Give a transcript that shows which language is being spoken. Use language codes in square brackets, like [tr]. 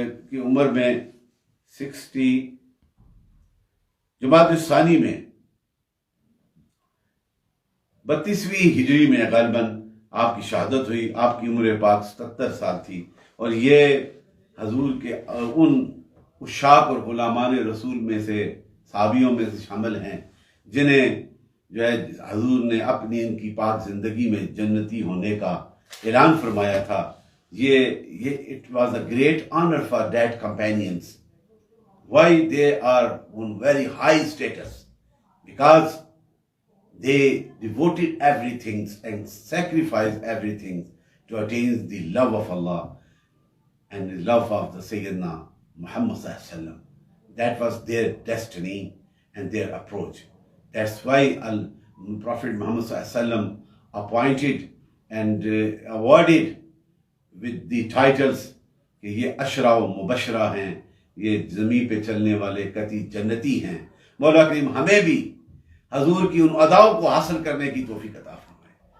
[ur] کی عمر میں 60 جمادی الثانی میں 32ویں ہجری میں غالباً آپ کی شہادت ہوئی۔ آپ کی عمر پاک 77 سال تھی، اور یہ حضور کے ان عشاق اور غلامان رسول میں سے، صحابیوں میں سے شامل ہیں جنہیں جو ہے حضور نے اپنی ان کی پاک زندگی میں جنتی ہونے کا اعلان فرمایا تھا. [en] یہ it was a great honour for that companions. Why they are on very high status? Because they devoted everything and sacrificed everything to attain the love of Allah and the love of the Sayyidina Muhammad Sallallahu Alaihi Wasallam. That was their destiny and their approach. That's why Prophet Muhammad Sallallahu Alaihi Wasallam appointed and awarded with the titles [ur] کہ یہ اشرا و مبشرہ ہیں, یہ زمین پہ چلنے والے قطعی جنتی ہیں. مولا کریم ہمیں بھی حضور کی ان اداؤں کو حاصل کرنے کی توفیق عطا فرمائے.